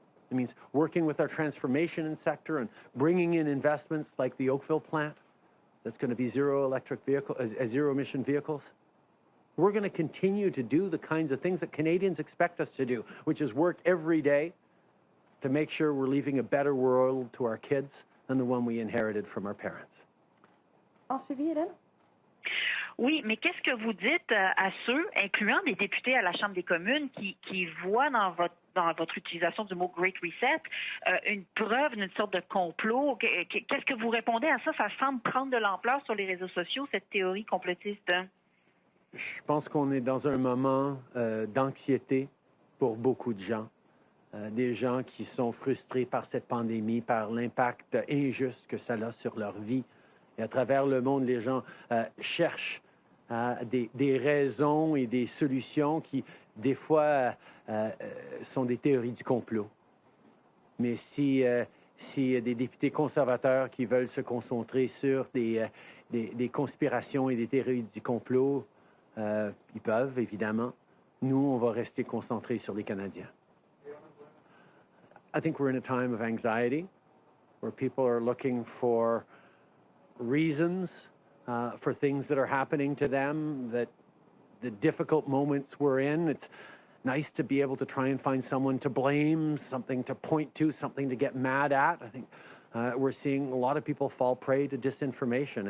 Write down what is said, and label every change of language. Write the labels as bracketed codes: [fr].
[en] It means working with our transformation sector and bringing in investments like the Oakville plant that's going to be zero emission vehicles. We're going to continue to do the kinds of things that Canadians expect us to do, which is work every day to make sure we're leaving a better world to our kids than the one we inherited from our parents. [fr] En suivi, Hélène? Oui, mais qu'est-ce que vous dites à ceux, incluant des députés à la Chambre des communes, qui voient dans votre utilisation du mot Great Reset une preuve d'une sorte de complot? Qu'est-ce que vous répondez à ça? Ça semble prendre de l'ampleur sur les réseaux sociaux, cette théorie complotiste. Je pense qu'on est dans un moment d'anxiété pour beaucoup de gens. Des gens qui sont frustrés par cette pandémie, par l'impact injuste que ça a sur leur vie. Et à travers le monde, les gens cherchent des raisons et des solutions qui, des fois, sont des théories du complot. Mais s'il y a des députés conservateurs qui veulent se concentrer sur des conspirations et des théories du complot, ils peuvent, évidemment. Nous, on va rester concentrés sur les Canadiens. [en] I think we're in a time of anxiety where people are looking for reasons for things that are happening to them, that the difficult moments we're in. It's nice to be able to try and find someone to blame, something to point to, something to get mad at. I think we're seeing a lot of people fall prey to disinformation.